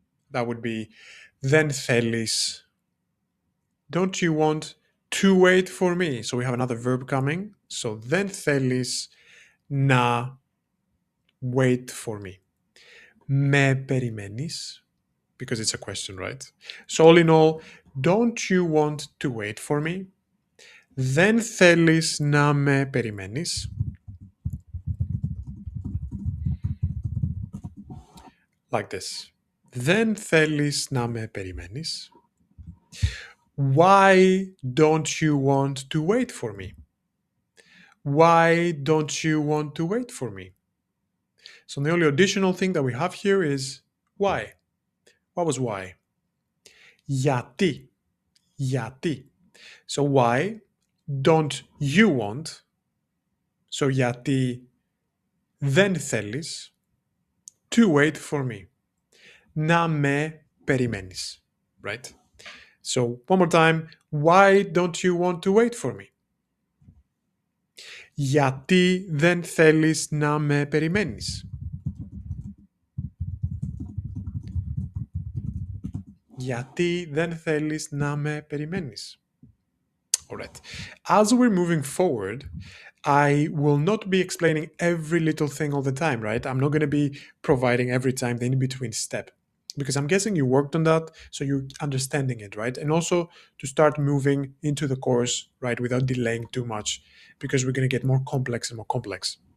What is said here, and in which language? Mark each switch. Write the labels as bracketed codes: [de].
[en] That would be [el] δεν θέλεις. [en] Don't you want to wait for me? So we have another verb coming. So [el] δεν θέλεις να [en] wait for me. [el] Με περιμένεις, [en] because it's a question, right? So all in all, don't you want to wait for me? [el] Δεν θέλεις να με περιμένεις. [en] Like this. [el] Δεν θέλεις να με περιμένεις. [en] Why don't you want to wait for me? Why don't you want to wait for me? So the only additional thing that we have here is why. What was why? [el] Γιατί. Γιατί. [en] So why don't you want? So [el] γιατί δεν θέλεις [en] to wait for me. [el] Να με περιμένεις. [en] Right? So one more time. Why don't you want to wait for me? [el] Γιατί δεν θέλεις να με περιμένεις. Γιατί δεν θέλεις να με περιμένεις. [en] Alright. As we're moving forward, I will not be explaining every little thing all the time, right? I'm not going to be providing every time the in-between step, because I'm guessing you worked on that, so you're understanding it, right? And also to start moving into the course, right, without delaying too much, because we're going to get more complex and more complex.